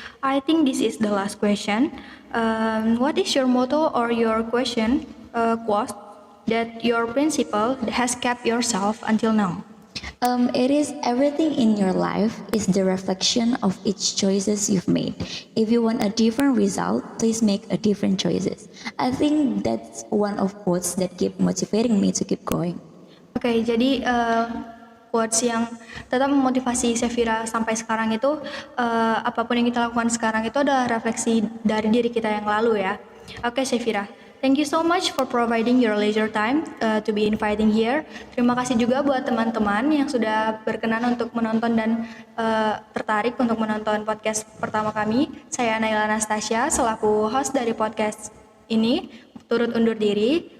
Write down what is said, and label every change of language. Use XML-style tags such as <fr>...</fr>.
<en>I think this is the last question. What is your motto or your quote that your principal has kept yourself until now? It is everything in your life is the reflection of each choices you've made. If you want a different result, please make a different choices. I think that's one of quotes that keep motivating me to keep going.</en> <id>Oke, jadi quotes yang tetap memotivasi Syafira sampai sekarang itu apapun yang kita lakukan sekarang itu adalah refleksi dari diri kita yang lalu ya. Oke, Syafira.</id> <en>Thank you so much for providing your leisure time to be inviting here.</en> <id>Terima kasih juga buat teman-teman yang sudah berkenan untuk menonton dan tertarik untuk menonton podcast pertama kami. Saya Naila Anastasia selaku host dari podcast ini turut undur diri.</id>